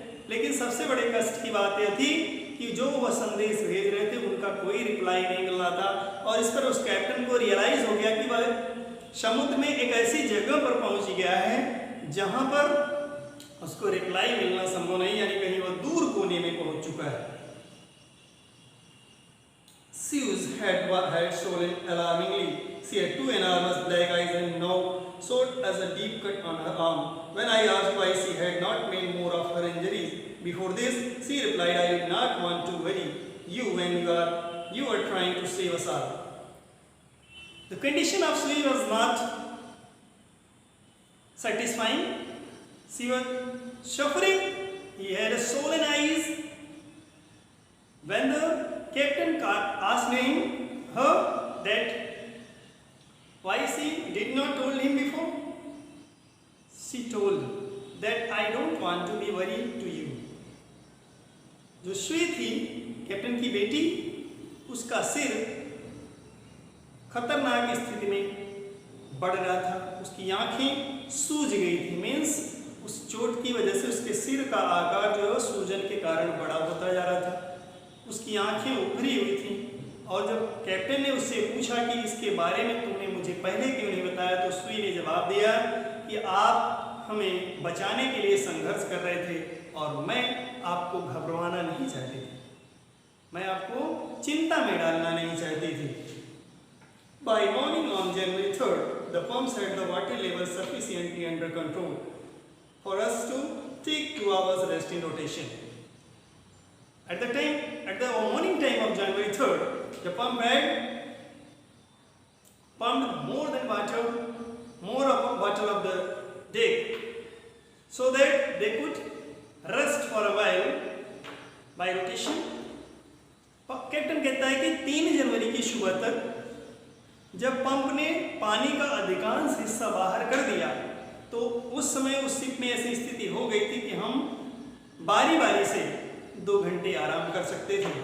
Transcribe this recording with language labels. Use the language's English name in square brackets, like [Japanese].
[Hindi] लेकिन सबसे बड़े कष्ट की बात यह थी कि जो वह संदेश भेज रहे थे उनका कोई रिप्लाई नहीं मिल रहा था और इस पर उस कैप्टन को रियलाइज हो गया कि वह समुद्र में एक ऐसी जगह पर पहुंच गया है जहां पर उसको रिप्लाई मिलना संभव नहीं, यानी कहीं वह दूर कोने में पहुंच चुका है। [English] Sue's head had swollen alarmingly. She had two enormous black eyes and now showed as a deep cut on her arm. When I asked why she had not made more of her injuries before this, she replied, "I did not want to worry you when you were trying to save us all." The condition of Sue was not satisfying. She was suffering. He had a swollen eyes. When the captain asked her that why she did not told him before, she told that I don't want to be worried to you. [Hindi] जो सुई थी captain की बेटी, उसका सिर खतरनाक स्थिति में बढ़ रहा था, उसकी आंखें सूज गई थी। मीन्स उस चोट की वजह से उसके सिर का आकार जो है सूजन के कारण बड़ा होता जा रहा था, उसकी आंखें उभरी हुई थी और जब कैप्टन ने उससे पूछा कि इसके बारे में तुमने मुझे पहले क्यों नहीं बताया, तो सुई ने जवाब दिया कि आप हमें बचाने के लिए संघर्ष कर रहे थे और मैं आपको घबराना नहीं चाहती थी, मैं आपको चिंता में डालना नहीं चाहती थी। [English] By morning on January 3rd, the pumps had the water level sufficiently under control for us to take 2 hours rest in rotation. At the morning time of January 3rd, the pump had pumped more water of the deck, so that they could rest for a while by rotation. [Hindi] Captain कहता है कि 3 जनवरी की सुबह तक जब pump ने पानी का अधिकांश हिस्सा बाहर कर दिया, तो उस समय उस शिप में ऐसी स्थिति हो गई थी कि हम बारी बारी से 2 घंटे आराम कर सकते थे।